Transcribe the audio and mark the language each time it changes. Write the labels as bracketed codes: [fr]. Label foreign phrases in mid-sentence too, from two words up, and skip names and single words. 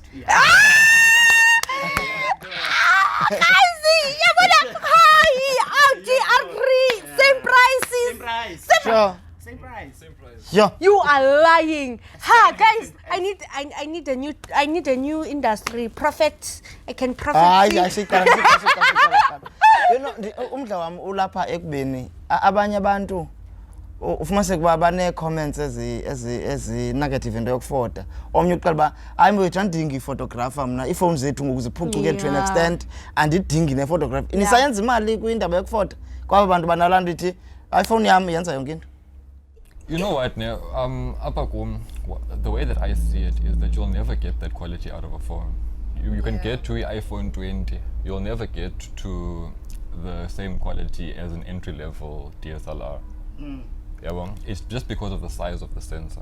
[en] Audi R3, same prices. Sure. Same price. Yeah. You are lying. Ha, guys, I need a new industry. Profit. I can profit. I see. You know, [xh] umdla wami ulapha ekubeni abanye abantu ufumanise kuba bane comments ezi negative into yokufoda. Omnye uqala ba hayi mfowethu andidingi photographer mna iphone zethu ngokuziphucuke [en] to an extent [xh] andidingi ne photographer. Nisayenza imali kwindaba yokufoda. Kwaba bantu banalanda ithi iPhone yami yenza yonke into. [en] You know what, now, the way that I see it is that you'll never get that quality out of a phone. You can get to your iPhone 20, you'll never get to the same quality as an entry-level DSLR. Yeah, well, it's just because of the size of the sensor.